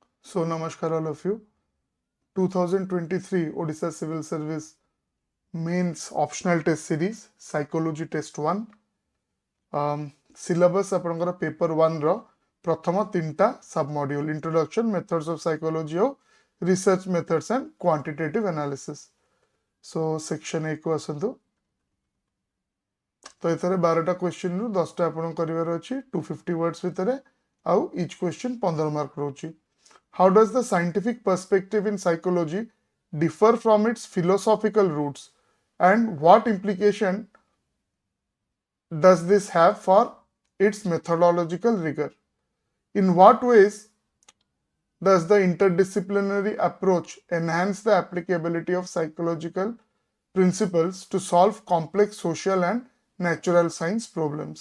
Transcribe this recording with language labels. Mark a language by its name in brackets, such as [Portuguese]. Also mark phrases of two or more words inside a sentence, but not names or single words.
[English] So, namaskar all of you. 2023 Odisha Civil Service Mains Optional Test Series Psychology Test 1 syllabus ଆପଣଙ୍କର paper 1 [Odia] ର ପ୍ରଥମ ତିନିଟା [English] sub module introduction methods of psychology ଆଉ research methods and quantitative analysis. So section 1 [Odia] କୁ ଆସନ୍ତୁ। ତ ଏଥିରେ 12ଟା question ରୁ 10ଟା ଆପଣଙ୍କୁ କରିବାର ଅଛି 250 words ଭିତରେ ଆଉ [English] each question 15 mark [Odia] ରହୁଛି। [English] How does the scientific perspective in psychology differ from its philosophical roots, and what implication does this have for its methodological rigor? In what ways does the interdisciplinary approach enhance the applicability of psychological principles to solve complex social and natural science problems?